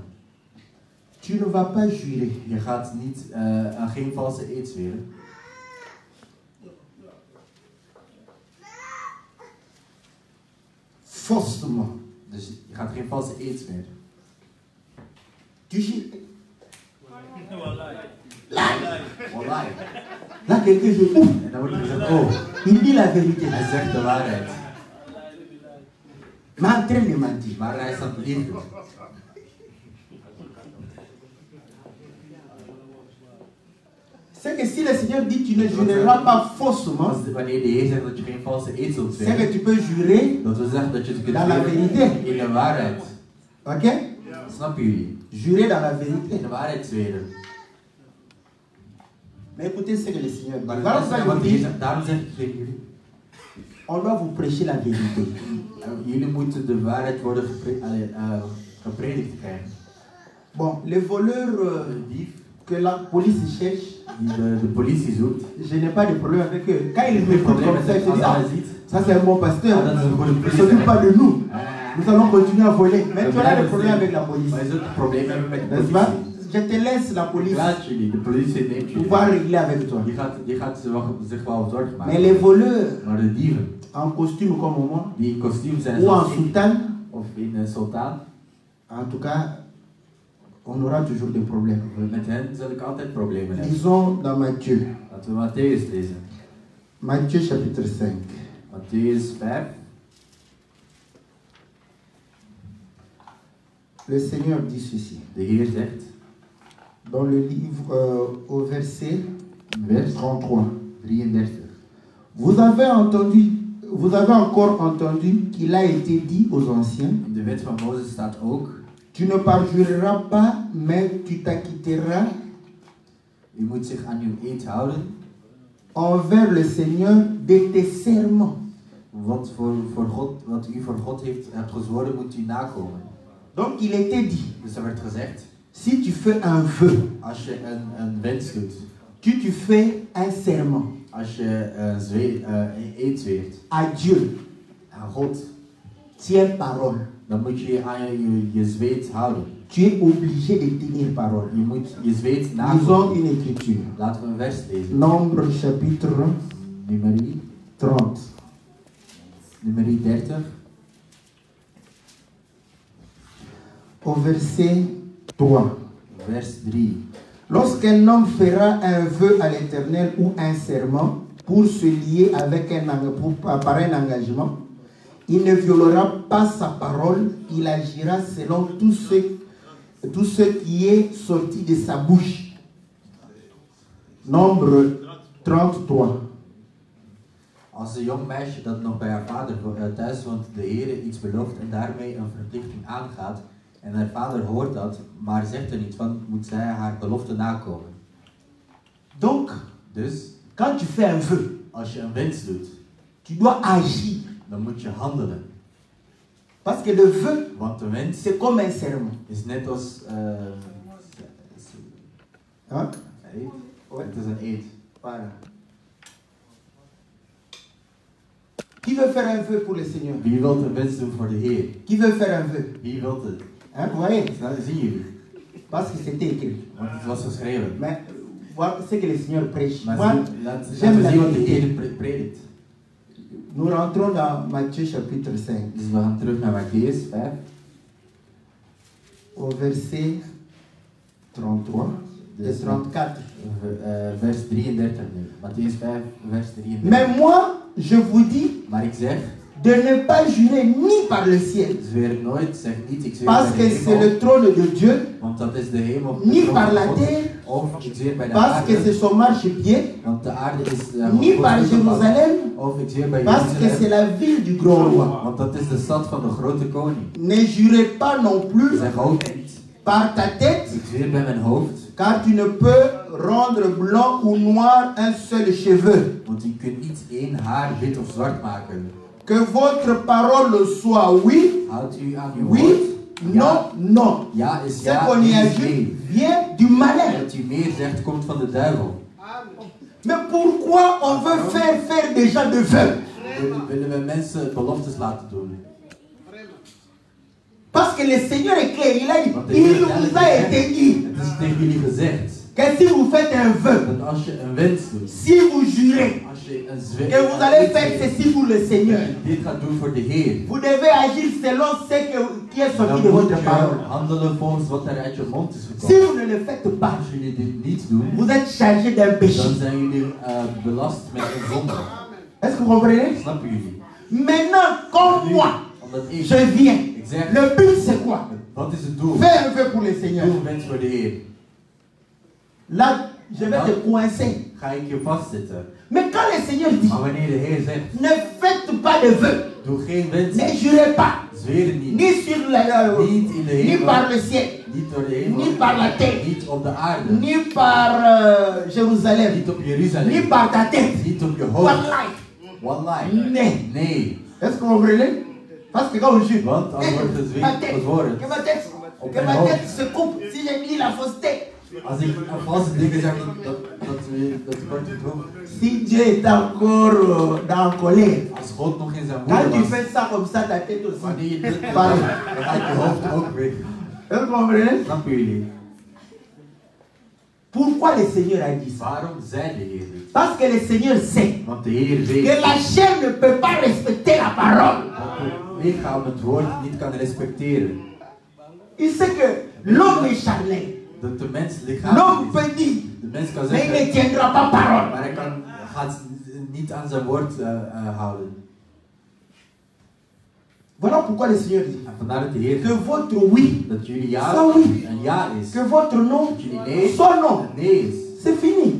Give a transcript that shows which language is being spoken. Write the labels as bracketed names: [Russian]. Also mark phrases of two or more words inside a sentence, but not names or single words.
[French] tu ne vas pas jurer. [Dutch] je gaat niet, geen valse eed zweren. [French] Faussement. [Dutch] Dus je gaat geen valse eed zweren. [French] Tu jures. Wallahi. Là, quelqu'un dit, ouf, [Dutch] En dan wordt er gezegd, oh, [French] il dit la vérité. [Dutch] hij zegt de waarheid. [French] Mais en train de mentir. [Dutch] Maar hij is aan het liegen. [French] C'est que si le Seigneur dit tu ne jureras pas faussement, [Dutch] Wanneer de Heer zegt dat je geen valse eed zult [French] c'est [Dutch] zweren, [French] que tu peux jurer [Dutch] dat wil zeggen dat je het kunt [French] dans la [Dutch] zweren [French] vérité. [Dutch] in de waarheid. Ok? Snappen jullie? [French] Jurer dans la [Dutch] In [French] vérité. [Dutch] de waarheid zweren. [French] Mais écoutez ce que le Seigneur dit. [Dutch] Maar [French] Voilà pourquoi je vous dis, [Dutch] daarom zeg ik tegen jullie. [French] on doit vous prêcher la vérité. [Dutch] Jullie moeten de waarheid worden gepredikt krijgen. [French] Bon, les voleurs [Dutch] Dief [French] que la police cherche, [Dutch] die de politie zoekt. [French] je n'ai pas de problème avec eux. Quand ils me [Dutch] Geen [French] font [Dutch] probleem [French] comme ça, [Dutch] met [French] je dis, [Dutch] als ah, hij ziet. [French] ça c'est un bon pasteur. [Dutch] Dat is een goede [French] Ne [Dutch] politie. [French] s'occupe pas de nous. Ah. Nous allons continuer à voler. Mais tu as des problèmes avec la police. [Dutch] Maar je zult een probleem hebben met de [French] N'est-ce pas? [Dutch] politie. [French] Je te laisse la police [Dutch] Laat jullie, de politie neemt jullie. [French] pouvoir régler avec toi. [Dutch] Die gaat zich wel zorgen [French] Mais [Dutch] maken. [French] les voleurs [Dutch] Maar de dieven, [French] en costume comme moi, [Dutch] die in kostuum zijn [French] ou en [Dutch] zoals ik, [French] soutane, [Dutch] of in een sultaan, [French] en tout cas, on aura toujours des problèmes. [Dutch] met hen zal ik altijd problemen hebben. [French] Lisons dans Matthieu. [Dutch] Laten we Matthäus lezen. [French] Matthieu chapitre 5. [Dutch] Matthäus 5. [French] Le Seigneur dit ceci. [Dutch] De Heer zegt, [French] Dans le livre, au verset [Dutch] vers 33. 33. [French] Vous avez encore entendu qu'il a été dit aux anciens, [Dutch] In de wet van Mozes staat ook, [French] tu ne parjureras pas, mais tu t'acquitteras [Dutch] u moet zich aan uw eed houden, [French] envers le Seigneur de tes serments. [Dutch] wat u voor God hebt gezworen, moet u nakomen. [French] Donc il était dit, [Dutch] Dus er werd gezegd, [French] si tu fais un vœu, [Dutch] als je een wens doet, [French] tu fais un serment [Dutch] als je een eed zweert [French] à Dieu, [Dutch] aan God. [French] Tiens parole. [Dutch] Dan moet je aan je zweet houden. [French] Tu es obligé de tenir parole. [Dutch] Je moet je zweet [French] Lisons [Dutch] nakomen. [French] une écriture. [Dutch] Laten we een vers lezen. [French] Nombre chapitre [Dutch] Nummerie 30. Nummerie 30. [French] Au verset 3. [Dutch] Vers 3. [French] Lorsqu'un homme fera un vœu à l'Éternel ou un serment pour se lier avec par un engagement, il ne violera pas sa parole, il agira selon tout ce qui est sorti de sa bouche. Nombre 33. [Dutch] Als een jong meisje dat nog bij haar vader thuis woont de Heer iets belooft en daarmee een verplichting aangaat en haar vader hoort dat, maar zegt er niet van, moet zij haar belofte nakomen. [French] Donc, [Dutch] Dus, [French] quand tu fais un vœu, [Dutch] als je een wens doet, [French] tu dois agir. [Dutch] dan moet je handelen. [French] Parce que le vœu, [Dutch] Want de wens [French] c'est comme un serment. [Dutch] is net als Hein? eed. Het is een eed. [French] Voilà. Qui veut faire un vœu pour le Seigneur? [Dutch] Wie wil een wens doen voor de Heer? [French] Qui veut faire un vœu? [Dutch] Wie wil het? [French] Hein, vous voyez? [Dutch] Dat zien jullie. [French] Parce que c'était écrit. [Dutch] Want het was geschreven. [French] Mais voilà ce que le Seigneur prêche. [Dutch] Maar [French] Moi, [Dutch] laten [French] j'aime [Dutch] we [French] la [Dutch] zien wat de [French] vérité. [Dutch] Heer predikt. [French] Nous rentrons dans Matthieu chapitre 5, [Dutch] Dus we gaan terug naar Matthäus 5. [French] au verset 33 et 34. [Dutch] Vers 33 nu. Matthäus 5, vers 33. [French] Mais moi, je vous dis [Dutch] Maar ik zeg, [French] de ne pas jurer ni par le ciel, [Dutch] zweer nooit, zeg niet, ik zweer [French] parce [Dutch] bij [French] que [Dutch] de [French] c'est [Dutch] hemel, [French] le trône de Dieu, [Dutch] want dat is de hemel, [French] ni [Dutch] de troon [French] par [Dutch] van [French] la [Dutch] God, [French] terre, [Dutch] of ik zweer bij de [French] parce que c'est [Dutch] aarde, [French] son marchepied, [Dutch] want de aarde is [French] ni [Dutch] Gods [French] par voetbank, Jérusalem, [Dutch] of ik zweer bij [French] parce que c'est [Dutch] Jeruzalem, [French] la ville du grand roi. [Dutch] want dat is de stad van de grote koning. [French] Ne jurez pas non plus [Dutch] Zeg ook niet, [French] par ta tête, [Dutch] ik zweer bij mijn hoofd, [French] car tu ne peux rendre blanc ou noir un seul cheveu. [Dutch] want je kunt niet één haar wit of zwart maken. [French] Que votre parole soit oui, [Dutch] Houdt u aan uw [French] oui, [Dutch] woord? [French] non, non. [Dutch] Ja is [French] Ce [Dutch] ja, [French] qu'on y [Dutch] nee is [French] ajoute [Dutch] nee. [French] vient du malin. [Dutch] Wat u meer zegt, komt van de duivel. [French] Mais pourquoi on veut faire des gens de vœux? [Dutch] Willen we mensen beloftes laten doen? [French] Parce que le Seigneur est clair, il a dit, [Dutch] Want de [French] il [Dutch] Heer [French] vous a été dit [Dutch] Het is tegen jullie gezegd [French] que si vous faites un vœu, [Dutch] dat als je een wens doet, [French] si vous jurez [Dutch] als je een [French] que vous allez faire ceci pour le Seigneur, [Dutch] dit gaat doen voor de Heer, [French] vous devez agir selon ce qui est sorti [Dutch] dan [French] de [Dutch] moet [French] votre [Dutch] je [French] parole. [Dutch] handelen volgens wat er uit je mond is [French] Si [Dutch] gekomen. [French] vous ne le faites pas, [Dutch] Als jullie dit niet doen, [French] vous êtes chargé d'un péché. [Dutch] dan zijn jullie belast met een zonde. [French] Est-ce que vous comprenez? [Dutch] Snappen jullie? [French] Maintenant, comme moi, [Dutch] Omdat ik [French] je viens. [Dutch] zeg, [French] Le but c'est quoi? [Dutch] wat is het doel? [French] Fais un vœu pour le Seigneur. [Dutch] Doe een wens voor de Heer. [French] Là, je vais te coincer. [Dutch] Ga ik je vastzetten. [French] Mais quand le Seigneur dit, [Dutch] Maar wanneer de Heer zegt, [French] ne faites pas de vœux, [Dutch] doe geen wens, [French] ne jurez pas, [Dutch] zweer niet. [French] ni sur [Dutch] Niet in de [French] ni [Dutch] hemel, [French] par le ciel, [Dutch] niet door de hemel, [French] ni par la terre, [Dutch] niet op de aarde, [French] ni par Jérusalem, [Dutch] niet op [French] ni [Dutch] Jeruzalem, [French] par ta tête. [Dutch] niet op je hoofd. [French] Wallahi. [Dutch] Wallahi. Nee. Nee. [French] Est-ce que vous comprenez? Parce que quand on jure, [Dutch] Want als wordt het [French] ma tête, [Dutch] gezworen. [French] que ma tête, [Dutch] Op [French] que [Dutch] mijn [French] ma [Dutch] hoofd. [French] tête se coupe si j'ai dit la fausseté. [Dutch] Als ik valse dingen zeg dat wordt gedrogen. [French] Si Dieu est encore dans colère, [Dutch] Als God nog in zijn [French] quand [Dutch] woede [French] tu [Dutch] was, [French] fais ça comme ça, ta tête aussi. [Dutch] wanneer je dit doet, [French] Pareil. [Dutch] dan gaat je hoofd ook weg. [French] Est-ce que vous comprenez? [Dutch] Snappen jullie? [French] Pourquoi le Seigneur a dit ça? [Dutch] Waarom zei de Heer dit? [French] Parce que le Seigneur sait [Dutch] Want de Heer [French] que [Dutch] weet [French] la chair ne peut pas respecter la parole. [Dutch] dat het lichaam het woord niet kan respecteren. [French] Il sait que l'homme est charnel. [Dutch] Dat de mens [French] L'homme [Dutch] lichaam [French] peut [Dutch] is. [French] dire, [Dutch] De mens kan [French] mais il ne [Dutch] zeggen, [French] tiendra pas parole. [Dutch] maar hij gaat niet aan zijn woord houden. [French] Voilà pourquoi le Seigneur dit [Dutch] En vandaar dat de Heer [French] que votre oui, [Dutch] dat jullie ja Zo oui. een ja is. [French] que votre non [Dutch] Dat jullie nee [French] soit non. [Dutch] een nee is. [French] C'est fini.